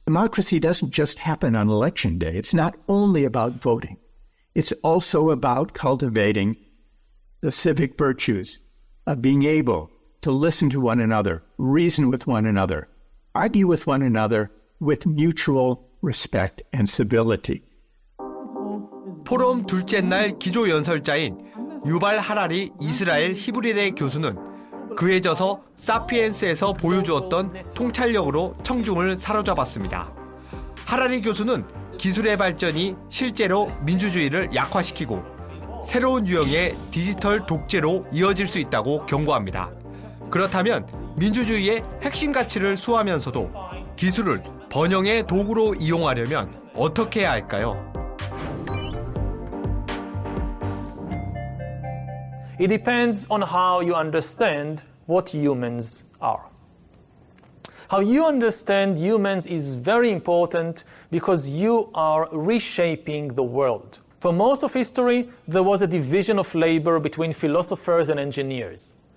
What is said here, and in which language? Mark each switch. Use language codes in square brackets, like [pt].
[en] Democracy doesn't just happen on election day. It's not only about voting. It's also about cultivating the civic virtues of being able to listen to one another, reason with one another, argue with one another with mutual respect and civility. [ko] 포럼 둘째 날 기조연설자인 유발 하라리 이스라엘 히브리대 교수는 그에 져서 사피엔스에서 보여주었던 통찰력으로 청중을 사로잡았습니다. 하라리 교수는 기술의 발전이 실제로 민주주의를 약화시키고 새로운 유형의 디지털 독재로 이어질 수 있다고 경고합니다. 그렇다면 민주주의의 핵심 가치를 수호하면서도 기술을 번영의 도구로 이용하려면 어떻게 해야 할까요? [en] It depends on how you understand what humans are. How you understand humans is very important because you are reshaping the world. For most of history, there was a division of labor between philosophers and engineers.